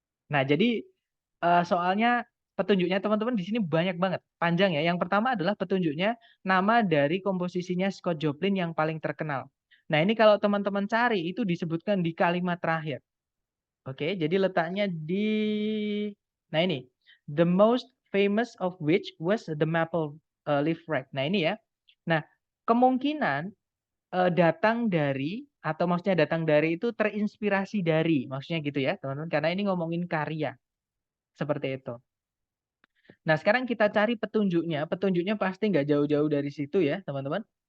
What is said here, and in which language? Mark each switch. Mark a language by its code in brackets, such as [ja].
[id] Nah, jadi soalnya petunjuknya teman-teman di sini banyak banget, panjang ya. Yang pertama adalah petunjuknya nama dari komposisinya Scott Joplin yang paling terkenal. Nah, ini kalau teman-teman cari itu disebutkan di kalimat terakhir. Oke, jadi letaknya di nah ini. [en] The most famous of which was the maple leaf rag. [id] Nah, ini ya. Nah, kemungkinan datang dari atau maksudnya datang dari itu terinspirasi dari, maksudnya gitu ya, teman-teman. Karena ini ngomongin karya. Seperti itu. Nah, sekarang kita cari petunjuknya. Petunjuknya pasti nggak jauh-jauh dari situ ya, teman-teman.